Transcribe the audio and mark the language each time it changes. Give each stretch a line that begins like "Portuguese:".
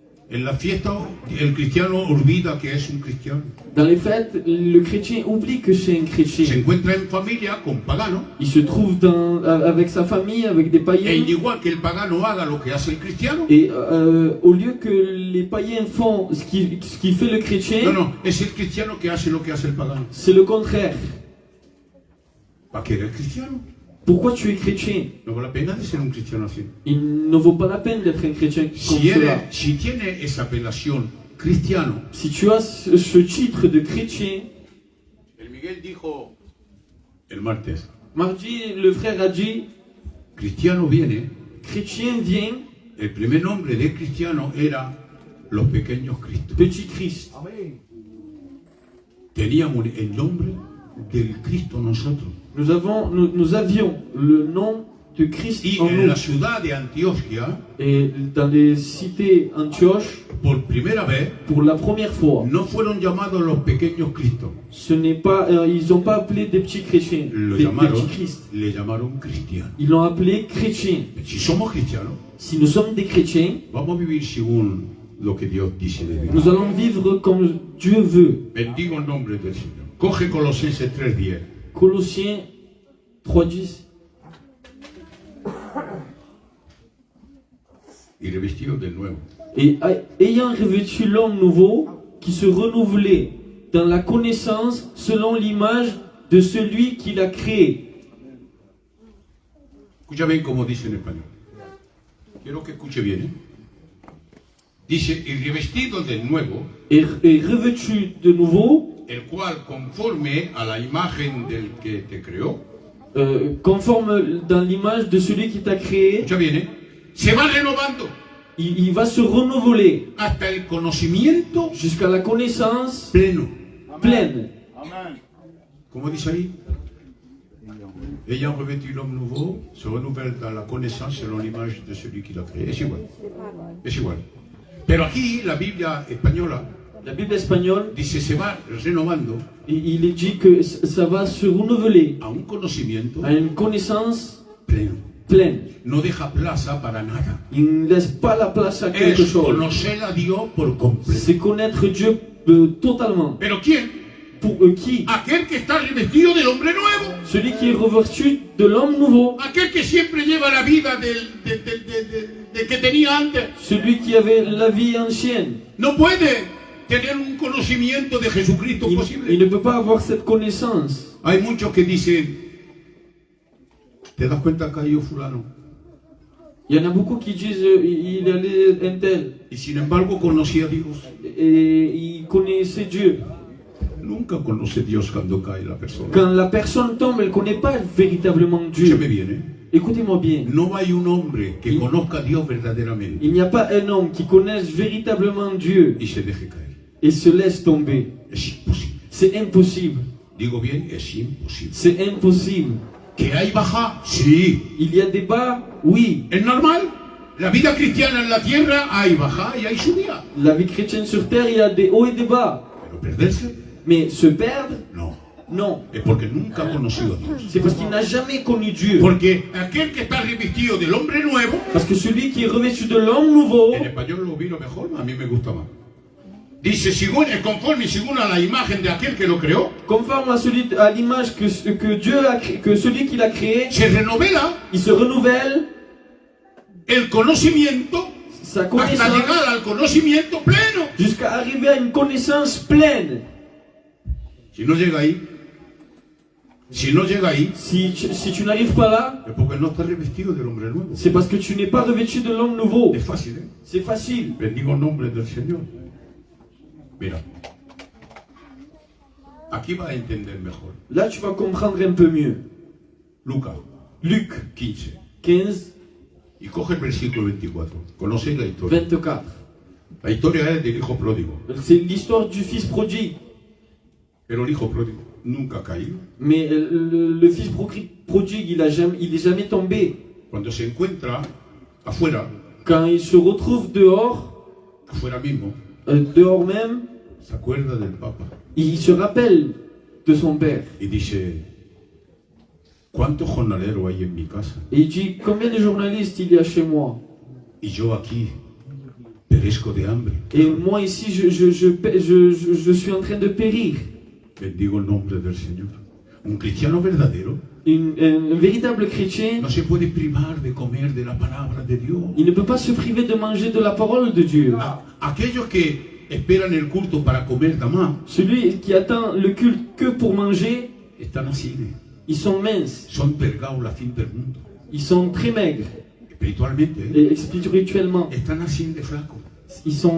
Spanish: En la fiesta el cristiano olvida que es un cristiano.
French: Dans les fêtes, le chrétien oublie que c'est un
Spanish: Se
French: chrétien.
Spanish: encuentra en familia con paganos.
French: Il se trouve avec sa famille, avec des
Spanish: E
French: païens.
Spanish: igual que el pagano haga lo que hace el cristiano.
French: Et au lieu que les païens font ce qui fait le
Spanish: No,
French: chrétien,
Spanish: no, es el cristiano que hace lo que hace el pagano.
French: c'est le contraire.
Spanish: ¿Para qué eres cristiano?
French: Pourquoi tu es chrétien?
Spanish: No vale la pena de ser un cristiano así.
French: Il ne vaut pas la peine d'être un chrétien comme cela.
Spanish: Si tiene esa apelación cristiano,
French: Si tu as ce titre de chrétien,
Spanish: el Miguel dijo el martes,
French: mardi, le frère a dit,
Spanish: cristiano viene,
French: chrétien vient,
Spanish: el primer nombre de cristiano era los pequeños Cristos.
French: petit Christ.
Spanish: Teníamos el nombre del Cristo nosotros.
French: Nous avions le nom de Christ
Spanish: Y en en
French: nous.
Spanish: la ciudad de Antioquia,
French: Et dans les cités Antioche,
Spanish: por primera vez,
French: pour la première fois,
Spanish: no fueron llamados los pequeños Cristos,
French: ce n'est pas, ils n'ont pas appelé des petits chrétiens,
Spanish: lo
French: des
Spanish: llamaron,
French: petits Christ.
Spanish: le llamaron cristianos.
French: Ils l'ont appelé chrétien.
Spanish: Si somos cristianos,
French: Si nous sommes des chrétiens,
Spanish: vamos a vivir según lo que Dios dice de vivir.
French: nous allons vivre comme Dieu veut.
Spanish: Bendigo el nombre del Señor. Coge Colosenses 3:10.
French: Colossiens 3:10.
Spanish: Y revestidos de nuevo.
French: Et ayant revêtu l'homme nouveau, qui se renouvelait dans la connaissance selon l'image de celui qui l'a créé.
Spanish: Escucha bien como dice en español. Quiero que escuche bien. Dice, y revestidos de nuevo,
French: Et revêtu de nouveau,
Spanish: el cual conforme a la imagen del que te creó.
French: conforme dans l'image de celui qui t'a créé,
Spanish: Escucha bien, se va renovando
French: il va se renouveler
Spanish: hasta el conocimiento
French: jusqu'à la connaissance
Spanish: pleno.
French: pleine.
Spanish: Como dice ahí,
French: ayant revêtu l'homme nouveau, se renouvelle dans la connaissance selon l'image de celui qui l'a créé.
Spanish: Es igual. Es igual. Pero aquí la Biblia española
French: La Bible espagnole,
Spanish: dice se va renovando
French: il est dit que ça va se renouveler
Spanish: a un conocimiento
French: à une connaissance
Spanish: pleno.
French: pleine.
Spanish: No deja plaza para nada.
French: Il ne laisse pas la place à quelque
Spanish: Es
French: chose.
Spanish: conocer a Dios por completo.
French: C'est connaître Dieu totalement.
Spanish: ¿Pero quién?
French: Pour qui?
Spanish: Aquel que está revestido del hombre nuevo.
French: Celui qui est revêtu de l'homme nouveau.
Spanish: Aquel que siempre lleva la vida del que tenía antes.
French: Celui qui avait la vie ancienne.
Spanish: No puede tener un conocimiento de Jesucristo
French: Il
Spanish: posible.
French: ne peut pas avoir cette connaissance.
Spanish: Hay muchos que dicen, ¿te das cuenta que ha ido fulano?
French: Il y en a beaucoup qui disent il allait un tel
Spanish: Y sin embargo conocía a Dios.
French: et il connaissait Dieu.
Spanish: Nunca conoce Dios cuando cae la persona.
French: Quand la personne tombe, elle ne connaît pas véritablement Dieu.
Spanish: Escúchame bien,
French: Écoutez-moi bien.
Spanish: No hay un hombre que conozca a Dios verdaderamente
French: Il n'y a pas un homme qui connaisse véritablement Dieu
Spanish: y se deje caer.
French: et se laisse tomber.
Spanish: Es imposible.
French: C'est impossible.
Spanish: Digo bien, es imposible.
French: C'est impossible.
Spanish: ¿Que hay baja? Sí.
French: Il y a des bas, oui.
Spanish: ¿Es normal? La vida cristiana en la tierra hay baja y hay subida.
French: La vie chrétienne sur terre, il y a des hauts et des bas.
Spanish: Pero perderse,
French: Mais se perdre,
Spanish: no.
French: non.
Spanish: Es porque nunca ha conocido a Dios.
French: C'est parce qu'il n'a jamais connu Dieu.
Spanish: Porque aquel que está revestido del hombre nuevo,
French: Parce que celui qui est revêtu de l'homme nouveau,
Spanish: en español lo vino mejor, a mí me gusta más. Dice, según, es conforme y según a la imagen de aquel que lo creó,
French: conforme à l'image que Dieu a créé, que celui qui l'a créé,
Spanish: se renovela
French: il se renouvelle
Spanish: el conocimiento
French: sa
Spanish: hasta
French: connaissance
Spanish: llegar al conocimiento pleno.
French: jusqu'à arriver à une connaissance pleine.
Spanish: Si no llega ahí,
French: Si tu n'arrives pas là,
Spanish: es porque no está revestido del hombre nuevo.
French: c'est parce que tu n'es pas revêtu de l'homme nouveau.
Spanish: Es fácil, ¿eh?
French: C'est facile.
Spanish: Bendigo el nombre del Señor. Mira, aquí va a entender mejor.
French: Là, tu vas comprendre un peu mieux.
Spanish: Lucas
French: Luc
Spanish: 15.
French: 15,
Spanish: Y coge el versículo 24. Conocéis la historia.
French: 24.
Spanish: La historia es del hijo pródigo.
French: C'est l'histoire du fils prodigue.
Spanish: Pero el hijo pródigo nunca ha caído.
French: Mais le fils prodigue, il est jamais tombé.
Spanish: Cuando se encuentra afuera,
French: Quand il se retrouve dehors,
Spanish: afuera mismo,
French: dehors même,
Spanish: se acuerda del Papa
French: il se rappelle de son père.
Spanish: y dice, ¿cuántos jornaleros hay en mi casa?
French: Et il dit, combien de journalistes il y a chez moi?
Spanish: Y yo aquí perezco de hambre.
French: Et moi ici, je suis en train de périr.
Spanish: Bendigo el nombre del Señor. Un cristiano verdadero
French: Un véritable chrétien,
Spanish: no se puede privar de comer de la palabra de Dios.
French: il ne peut pas se priver de manger de la parole de Dieu.
Spanish: Aquellos que esperan el culto para comer nada más,
French: Celui qui attend le culte que pour manger,
Spanish: están así,
French: ils sont minces,
Spanish: son pergados la fin del mundo.
French: ils sont très maigres.
Spanish: Espiritualmente,
French: Et spirituellement,
Spanish: están así de flacos.
French: ils sont